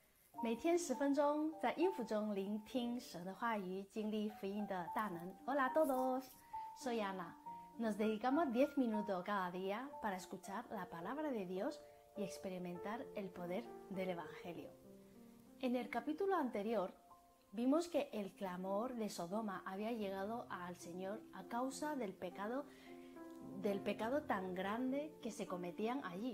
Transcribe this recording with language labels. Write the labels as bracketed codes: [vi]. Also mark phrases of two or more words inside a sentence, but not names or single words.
[zh] 每天10分钟，在音符中聆听神的话语，经历福音的大能。 [es] Hola a todos, soy Ana. Nos dedicamos 10 minutos cada día para escuchar la palabra de Dios y experimentar el poder del Evangelio. En el capítulo anterior vimos que el clamor de Sodoma había llegado al Señor a causa del pecado tan grande que se cometían allí.